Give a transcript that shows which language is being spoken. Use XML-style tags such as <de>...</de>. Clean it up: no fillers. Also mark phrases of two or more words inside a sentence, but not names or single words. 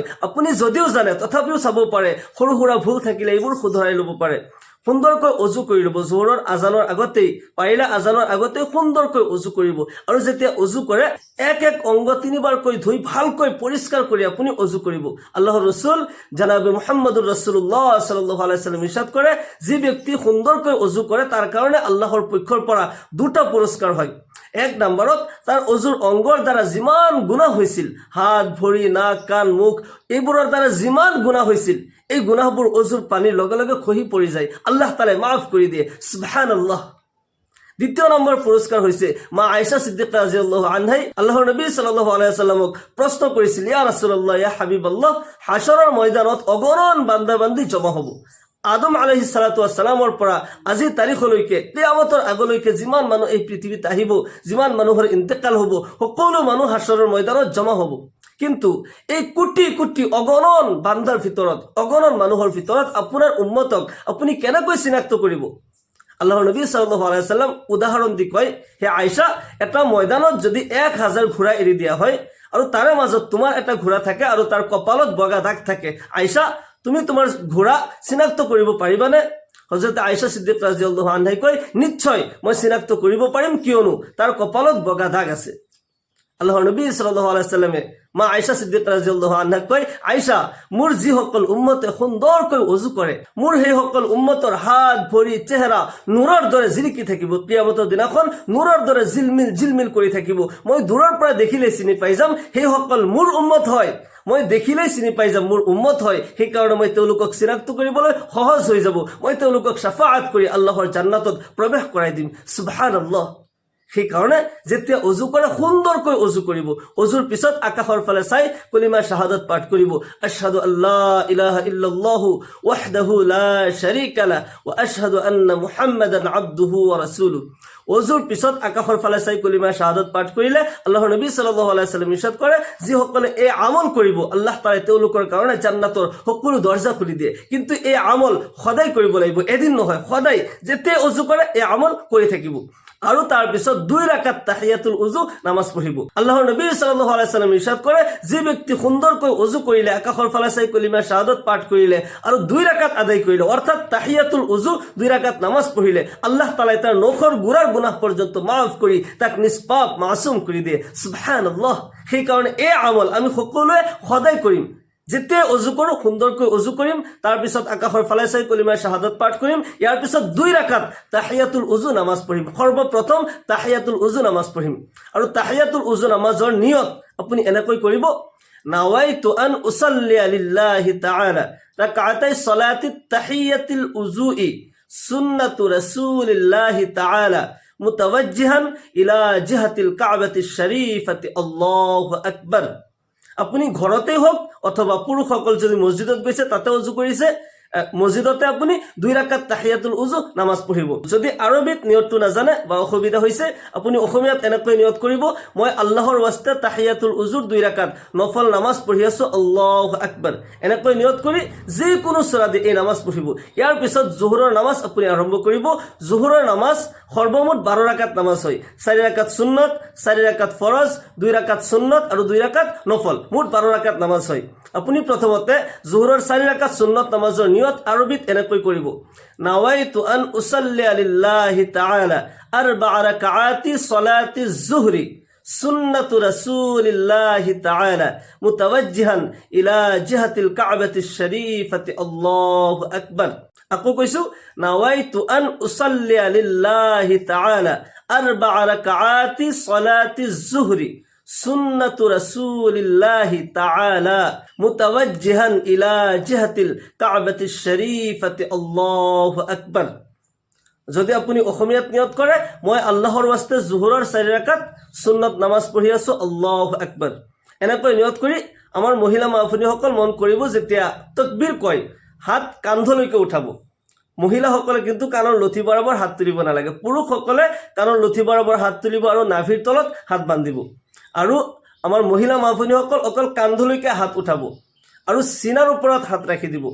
<as>আপুনি যদিও জানে তথাপিও চাব পাৰে, সৰু সুৰা ভুল থাকিলে এইবোৰ শুধৰাই ল'ব পাৰে। সুন্দৰকৈ অজু কৰি ল'ব। জোহৰৰ আজানৰ আগতেই, পাৰিলে আজানৰ আগতেই সুন্দৰকৈ অজু কৰিব। আৰু যেতিয়া অজু কৰে এক এক অংগ তিনিবাৰকৈ ধুই ভালকৈ পৰিষ্কাৰ কৰি আপুনি অজু কৰিব। আল্লাহৰ ৰসুল জনাবে</as> <ar>محمد رسول الله صلى الله عليه وسلم</ar> <as>ইৰশাদ কৰে, যি ব্যক্তি সুন্দৰকৈ অজু কৰে তাৰ কাৰণে আল্লাহৰ পক্ষৰ পৰা দুটা পুৰস্কাৰ হয়। এক নম্বৰত তাৰ অজুৰ অংগৰ দ্বাৰা যিমান গুনাহ হৈছিল, হাত ভৰি নাক কাণ মুখ এইবোৰৰ দ্বাৰা যিমান গুনাহ হৈছিল, এই গুনাহবোৰ অজুৰ পানীৰ লগে লগে খহি পৰি যায়, আল্লাহ তাআলাই মাফ কৰি দিয়ে। সুবহানাল্লাহ। দ্বিতীয় নম্বৰ পুৰস্কাৰ হৈছে মা আয়েশা সিদ্দিকা</as> <ar>رضي الله عنها</ar> <as>আল্লাহৰ নবী</as> <ar>صلى الله عليه وسلم</ar> <as>প্ৰশ্ন কৰিছিল,</as> <ar>يا رسول الله، يا حبيب الله,</ar> <as>হাশৰৰ ময়দানত অগণন বান্দা বান্দি জমা হ'ব। আদম</as> <ar>عليه الصلاة والسلام</ar> <as>পৰা আজিৰ তাৰিখলৈকে কিয়ামতৰ আগলৈকে যিমান মানুহ এই পৃথিৱীত আহিব, যিমান মানুহৰ ইন্তেকাল হ'ব, সকলো মানুহ হাশৰৰ ময়দানত জমা হ'ব। কিন্তু এই কোটি কোটি অগণন বান্দাৰ ভিতৰত, অগণন মানুহৰ ভিতৰত আপোনাৰ উম্মতক আপুনি কেনেকৈ চিনাক্ত কৰিব? আল্লাহৰ নবী</as> <ar>صلى الله عليه وسلم</ar> <as>উদাহৰণ দি কয়, হে আয়েশা, এটা ময়দানত যদি 1000 ঘোঁৰা এৰি দিয়া হয় আৰু তাৰে মাজত তোমাৰ এটা ঘোঁৰা থাকে আৰু তাৰ কপালত বগা দাগ থাকে, আয়েশা, তুমি তোমাৰ ঘোঁৰা চিনাক্ত কৰিব পাৰিবানে? হযরত আয়েশা সিদ্দিকা</as> <ar>رضي الله عنها</ar> <as>কয়, নিশ্চয় মই চিনাক্ত কৰিব পাৰিম, কিয়নো তাৰ কপালত বগা দাগ আছে। আল্লাহৰ নবী</as> <ar>صلى الله عليه وسلم</ar> <as>মা আয়েশা সিদ্দিকা</as> <ar>رضي الله عنها</ar> <as>কয়, আয়েশা, মোৰ যিসকল উম্মতে সুন্দৰকৈ অজু কৰে, মোৰ সেইসকল উম্মতৰ হাত ভৰি চেহেৰা নূৰৰ দৰে জিলিকি থাকিব। কিয়ামতৰ দিনাখন নূৰৰ দৰে জিলমিল জিলমিল কৰি থাকিব। মই দূৰৰ পৰা দেখিলে চিনি পাই যাম সেইসকল মোৰ উম্মত হয়। মই দেখিলেই চিনি পাই যাম মোৰ উম্মত হয়। সেইকাৰণে মই তেওঁলোকক চিনাক্ত কৰিবলৈ সহজ হৈ যাব। মই তেওঁলোকক শাফাআত কৰি আল্লাহৰ জান্নাতত প্ৰৱেশ কৰাই দিম। সুবহানাল্লাহ। সেইকাৰণে যেতিয়া অজু কৰে সুন্দৰকৈ অজু কৰিব। অজুৰ পিছত আকাশৰ ফালে চাই কলিমা শাহাদাত পাঠ কৰিব,</as> <ar>أشهد أن لا إله إلا الله وحده لا شريك له وأشهد أن محمدا عبده ورسوله.</ar> <as>অজুৰ পিছত আকাশৰ ফালে চাই কলিমা শাহাদাত পাঠ কৰিলে আল্লাহৰ নবী</as> <ar>صلى الله عليه وسلم</ar> <as>ইৰশাদ কৰে, যিসকলে এই আমল কৰিব আল্লাহ তাআলাই তেওঁলোকৰ কাৰণে জান্নাতৰ সকলো দৰজা খুলি দিয়ে। কিন্তু এই আমল সদায় কৰিব লাগিব, এদিন নহয়, সদায় যেতিয়া অজু কৰে এই আমল কৰি থাকিব। আৰু তাৰ পিছত 2 রাকাত তাহিয়াতুল উজু নামাজ পঢ়িব। আল্লাহৰ নবী</as> <ar>صلى الله عليه وسلم</ar> <as>ইৰশাদ কৰে, যি ব্যক্তি সুন্দৰকৈ অজু কৰিলে, আকাশৰ ফালে চাই কলিমা শাহাদাত পাঠ কৰিলে আৰু 2 রাকাত আদায় কৰিলে, অৰ্থাৎ তাহিয়াতুল উজু 2 রাকাত নামাজ পঢ়িলে, আল্লাহ তাআলাই তাৰ নখৰ গুড়াৰ গুনাহ পৰ্যন্ত মাফ কৰি তাক নিষ্পাপ মাসুম কৰি দিয়ে। সুবহানাল্লাহ। সেইকাৰণে এই আমল আমি সকলোৱে সদায় কৰিম। যেতিয়া অজু কৰোঁ সুন্দৰকৈ অজু কৰিম, তাৰপিছত আকাশৰ ফালে চাই কলিমা শাহাদাত পাঠ কৰিম, ইয়াৰ পিছত 2 রাকাত তাহিয়াতুল উজু নামাজ পঢ়িম। সৰ্বপ্ৰথম তাহিয়াতুল উজু নামাজ পঢ়িম। আৰু তাহিয়াতুল উজু নামাজৰ নিয়ত আপুনি এনেকৈ কৰিব,</as> <ar>نويت أن أصلي لله تعالى ركعتي صلاة تحية الوضوء سنة رسول الله تعالى متوجها إلى جهة الكعبة الشريفة الله أكبر.</ar> <as>আপুনি ঘৰতেই হওক অথবা পুৰুষসকল যদি মছজিদত গৈছে তাতে অজু কৰিছে, মছজিদতে আপুনি 2 রাকাত তাহিয়াতুল উজু নামাজ পঢ়িব। যদি আৰবিত নিয়তটো নাজানে বা অসুবিধা হৈছে, আপুনি অসমীয়াত এনেকৈ নিয়ত কৰিব, মই আল্লাহৰ ওয়াস্তে তাহিয়াতুল উজুৰ 2 রাকাত নফল নামাজ পঢ়ি আছো,</as> <ar>الله أكبر.</ar> <as>এনেকৈ নিয়ত কৰি যিকোনো সূৰা দি এই নামাজ পঢ়িব। ইয়াৰ পিছত জোহৰৰ নামাজ আপুনি আৰম্ভ কৰিব। জোহৰৰ নামাজ সৰ্বমুঠ 12 রাকাত নামাজ হয়। 4 রাকাত সুন্নত, 4 রাকাত ফৰজ, 2 রাকাত সুন্নত আৰু 2 রাকাত নফল, মুঠ 12 রাকাত নামাজ হয়। আপুনি প্ৰথমতে জোহৰৰ 4 রাকাত সুন্নত নামাজৰ নিয়ত আৰবিত এনেকৈ কৰিব,</as> <ar>نويت أن أصلي لله تعالى 4 ركعات صلاة الظهر سنة رسول الله تعالى متوجها إلى جهة الكعبة الشريفة الله أكبر.</ar> <as>আকৌ কৈছো,</as> <ar>نويت أن أصلي لله تعالى أربع ركعات صلاة الظهر سنة رسول الله تعالى متوجها إلى جهة الكعبة الشريفة الله أكبر.</ar> <as>যদি আপুনি অসমীয়াত নিয়ত কৰে, মই আল্লাহৰ ৱাস্তে জোহৰৰ 4 ৰাকাত সুন্নত নামাজ পঢ়ি আছো,</as> <ar>الله أكبر,</ar> <as>এনেকৈ নিয়ত কৰি আমাৰ মহিলা মাহফুনীসকল মন কৰিব, যেতিয়া তকবীৰ কয় হাত কান্ধলৈকে উঠাব। মহিলাসকলে কিন্তু কাণৰ লঠি বৰাবৰ হাত তুলিব নালাগে, পুৰুষসকলে কাণৰ লঠি বৰাবৰ হাত তুলিব আৰু নাভিৰ তলত হাত বান্ধিব। আৰু আমাৰ মহিলা মাহফুনীসকল অকল কান্ধলৈকে হাত উঠাব আৰু চিনাৰ ওপৰত হাত ৰাখি দিব।</as>